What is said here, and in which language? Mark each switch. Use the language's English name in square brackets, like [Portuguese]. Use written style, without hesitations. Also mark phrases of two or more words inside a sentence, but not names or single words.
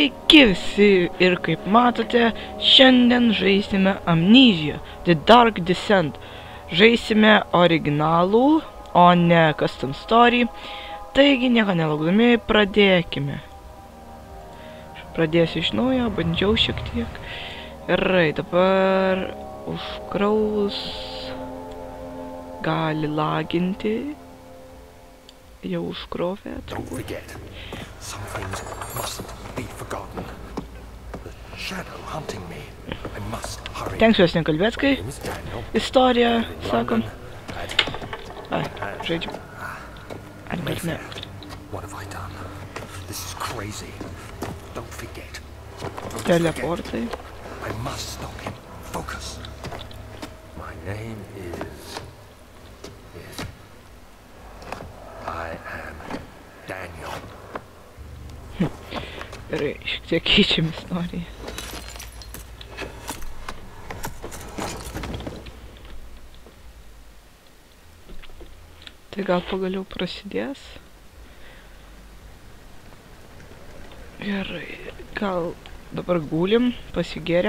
[Lithuanian] Sveiki visi ir kaip matote, šiandien žaisime Amnesia, The Dark Descent. Žaisime originalų, o ne [English] custom story. [Lithuanian] Taigi nieko nelaukdami, pradėkime. Pradėsiu iš naujo, bandžiau šiek tiek. Gerai, dabar užkraus gali laginti. Jau užkrovė. [English] Some things mustn't be forgotten. The shadow hunting me. I must hurry. [Lithuanian] Tenksiuos nekalbėt, kai istorija, sakom. Ai, žaidžiam. Ar ne? [English] What have I done? This is crazy. Don't forget. [Lithuanian] Teleportai. [English] I must stop him. Focus. My name is... I am Daniel. [Lithuanian] Gerai, šiek tiek keičiam istoriją. Tai gal pagaliau prasidės? Gerai, gal dabar gulim, pasigėrėm.